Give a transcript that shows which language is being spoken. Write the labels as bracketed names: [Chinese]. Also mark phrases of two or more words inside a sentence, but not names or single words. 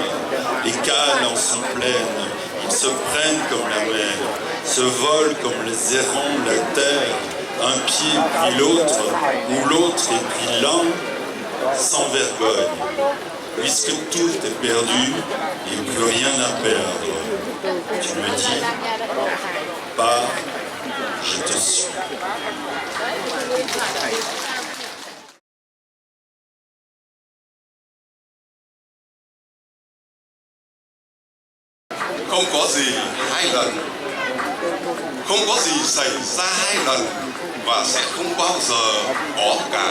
[French] Les cales en sont pleines, ils se prennent comme la mer, se volent comme les errants la terre, un pied puis l'autre, ou l'autre et puis l'un, sans vergogne, puisque tout est perdu et plus rien à perdre. Tu me dis, pars, je te suis. [Vietnamese] Không có gì hai lần, không có gì xảy ra hai lần và sẽ không bao giờ có cả.